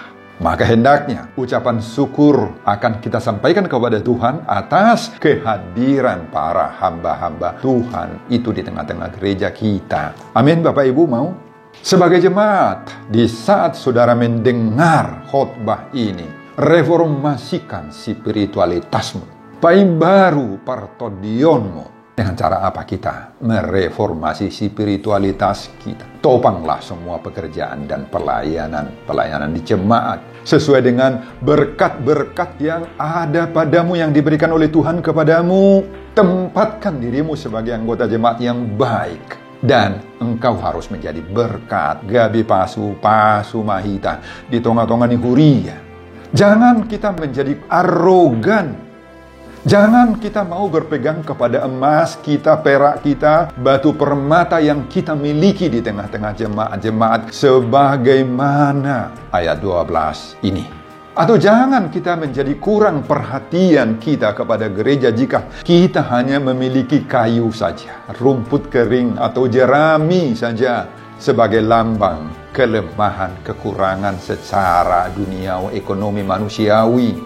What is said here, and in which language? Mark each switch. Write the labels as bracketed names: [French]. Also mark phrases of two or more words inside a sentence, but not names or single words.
[Indonesian] Maka hendaknya ucapan syukur akan kita sampaikan kepada Tuhan atas kehadiran para hamba-hamba Tuhan itu di tengah-tengah gereja kita. Amin, Bapak Ibu mau? Sebagai jemaat, di saat saudara mendengar khotbah ini, reformasikan spiritualitasmu. [Batak Toba] Paibaru partodionmu. [Indonesian] Dengan cara apa kita mereformasi spiritualitas kita? Topanglah semua pekerjaan dan pelayanan di jemaat sesuai dengan berkat-berkat yang ada padamu, yang diberikan oleh Tuhan kepadamu. Tempatkan dirimu sebagai anggota jemaat yang baik. Dan engkau harus menjadi berkat. [Batak Toba] Gabi pasu mahita di tonga-tonga ni huria. [Indonesian] Jangan kita menjadi arogan. Jangan kita mau berpegang kepada emas kita, perak kita, batu permata yang kita miliki di tengah-tengah jemaat-jemaat sebagaimana ayat 12 ini. Atau jangan kita menjadi kurang perhatian kita kepada gereja jika kita hanya memiliki kayu saja, rumput kering atau jerami saja sebagai lambang kelemahan, kekurangan secara duniawi, ekonomi manusiawi.